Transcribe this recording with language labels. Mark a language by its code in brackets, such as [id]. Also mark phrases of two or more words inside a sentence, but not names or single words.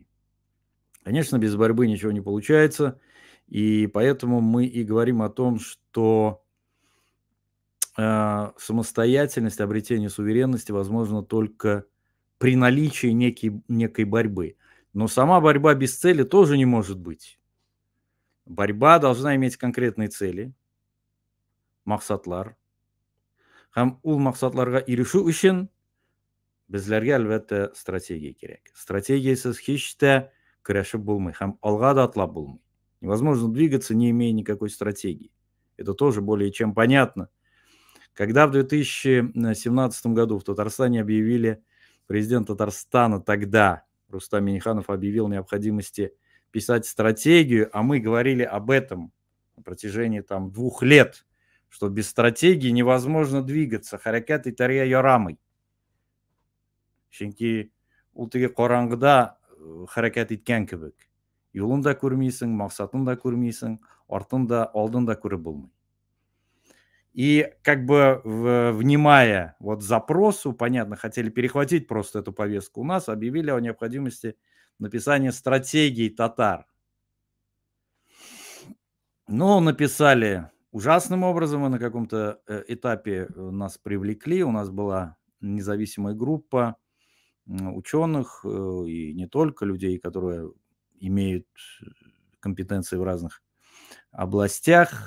[ru] Конечно, без борьбы ничего не получается, и поэтому мы и говорим о том, что самостоятельность, обретение суверенности возможно только при наличии некой борьбы. Но сама борьба без цели тоже не может быть. Борьба должна иметь конкретные цели, [tt] мақсатлар. Һәм ул мақсатларга ирешү өчен безләргә әлбәттә стратегия кирәк. Стратегиясыз һич тә көрәшеп булмый һәм алга да атлап булмый. [ru] Невозможно двигаться, не имея никакой стратегии. Это тоже более чем понятно. Когда в 2017 году в Татарстане объявили, президент Татарстана тогда, Рустам Минниханов, объявил необходимости писать стратегию, а мы говорили об этом на протяжении 2 лет, что без стратегии невозможно двигаться. [tt] Харакат и тария ярамый. Чөнки ул теге караңгыда хәрәкәт иткән кебек. Юлын да күрмисең, максатын да күрмисең, артын да, алдын да күреп булмый. [ru] И как бы внимая вот запросу, понятно, хотели перехватить просто эту повестку у нас, объявили о необходимости написания стратегии татар. Но написали ужасным образом, и на каком-то этапе нас привлекли, у нас была независимая группа ученых и не только людей, которые имеют компетенции в разных областях.